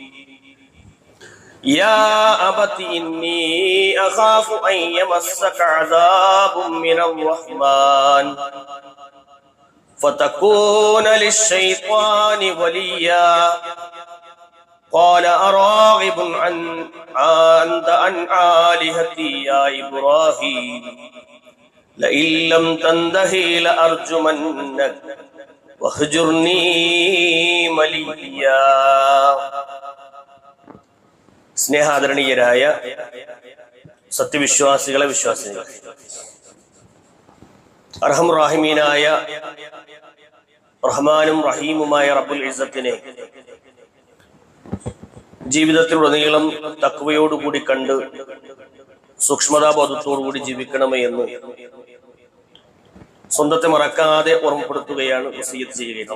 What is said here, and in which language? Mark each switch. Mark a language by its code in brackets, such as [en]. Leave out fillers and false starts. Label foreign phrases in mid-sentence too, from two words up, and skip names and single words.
[ar] يا أبت إني أخاف أن يمسك عذاب من الرحمن فتكون للشيطان وليا قال أراغب أنت عن آلهتي يا إبراهيم لئن لم تنتهي لأرجمنك واهجرني مليا. [ml] സ്നേഹാദരണീയരായ സത്യവിശ്വാസികളെ വിശ്വാസികൾ, അർഹമുറാഹിമീനായ റഹ്മാനും റഹീമുമായ [ar] رب العزة [ml] ജീവിതത്തിലുടനീളം തഖ്വയോടുകൂടി കണ്ട് സൂക്ഷ്മതാബോധത്തോടുകൂടി ജീവിക്കണമേ എന്ന് സ്വന്തത്തെ മറക്കാതെ ഓർമ്മപ്പെടുത്തുകയാണ്, വസിയ്യത്ത് ചെയ്യുകയാണ്.